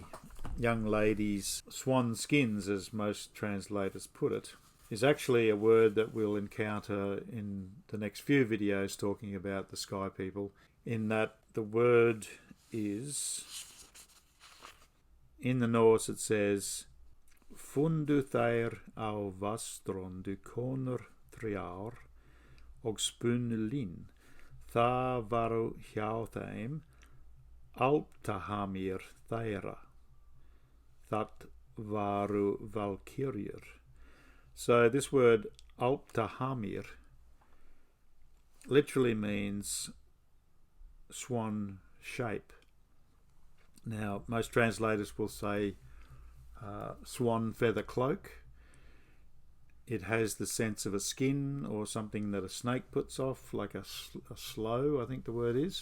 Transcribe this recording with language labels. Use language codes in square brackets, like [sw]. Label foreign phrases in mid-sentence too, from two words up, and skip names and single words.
[en] young lady's swan skins, as most translators put it, is actually a word that we'll encounter in the next few videos talking about the sky people, in that the word is, in the Norse it says, [non] fundu þeir á vastrondu konur þrjár og spunnu lin. Það varu hjá þeim altahamir þeirra. Það varu valkyrjur. [en] So this word altahamir literally means swan shape. Now, most translators will say swan feather cloak. It has the sense of a skin or something that a snake puts off, like a slough, I think the word is.